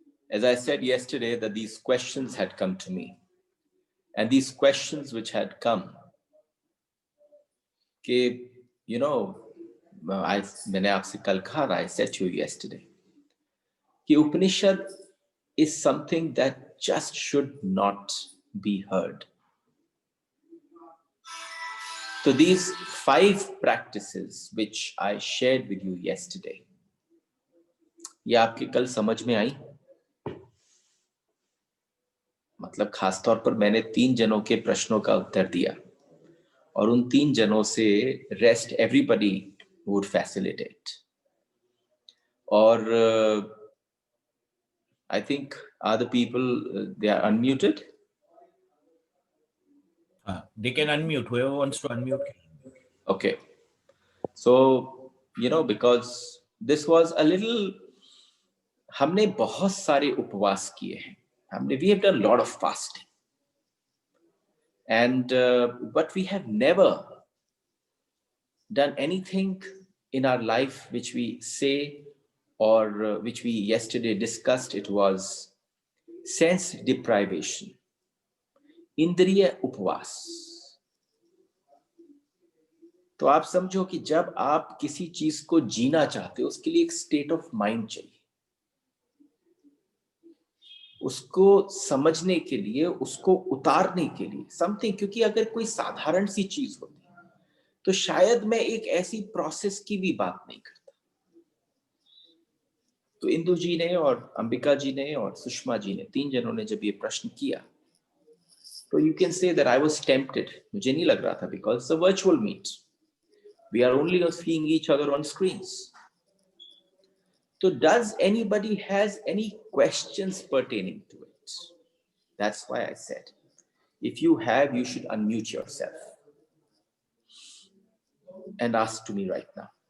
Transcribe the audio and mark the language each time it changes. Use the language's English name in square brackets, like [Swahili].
[English] As I said yesterday, that these questions had come to me, and these questions which had come, you know, [Hindi] मैंने आपसे कल कहा, [English] I said to you yesterday, कि Upanishad is something that just should not be heard. So these 5 practices which I shared with you yesterday, [Hindi] ये आपके कल समझ में आई? मतलब खास तौर पर मैंने 3 जनों के प्रश्नों का उत्तर दिया, और उन 3 जनों से [English] rest everybody would facilitate. और I think other people, they are unmuted. They can unmute. Whoever wants to unmute. Okay. So, because this was a little, [Hindi] हमने बहुत सारे उपवास किए हैं. [English] We have done a lot of fasting. And but we have never done anything in our life which we say or which we yesterday discussed. It was sense deprivation, [Hindi] इंद्रिय उपवास. तो आप समझो कि जब आप किसी चीज को जीना चाहते हो, उसके लिए एक स्टेट ऑफ माइंड चाहिए, उसको समझने के लिए, उसको उतारने के लिए समथिंग. क्योंकि अगर कोई साधारण सी चीज होती तो शायद मैं एक ऐसी प्रोसेस की भी बात नहीं करता. तो इंदु जी ने और अंबिका जी ने और सुषमा जी ने, 3 जनों ने जब ये प्रश्न किया, तो [English] You can say that I was tempted. [Hindi] मुझे नहीं लग रहा था, [English] Because it's a virtual meet, we are only seeing each other on screens. So does anybody has any questions pertaining to it? That's why I said, if you have, you should unmute yourself and ask to me right now.